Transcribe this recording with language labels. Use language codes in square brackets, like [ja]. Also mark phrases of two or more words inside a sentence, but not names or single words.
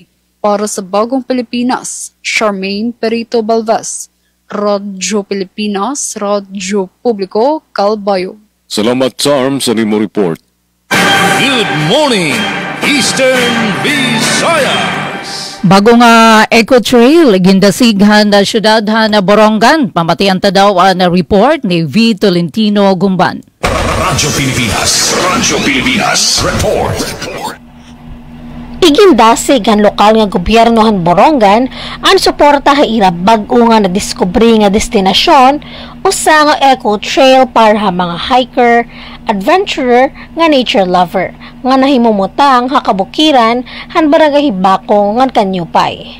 [war] Para sa Bagong Pilipinas, Charmaine Perito Balbes, Radyo Pilipinas, Radyo Publiko, Calbayog. Salamat, Charm, sa nimo report. [en] Good morning, Eastern Visayas! [war] Bago nga eco-trail, gindasighan na syudad na Borongan, pamatian ta daw na report ni V. Tolentino Gumban. Radyo Pilipinas. Radyo Pilipinas. Report. Igindasig ang lokal nga gobyerno han Borongan ang suporta haira bag-o nga na diskubre nga destinasyon usa nga eco trail para ha mga hiker, adventurer nga nature lover nga nahimumutang ha kabukiran han barangay Hibako nga Kanyupay.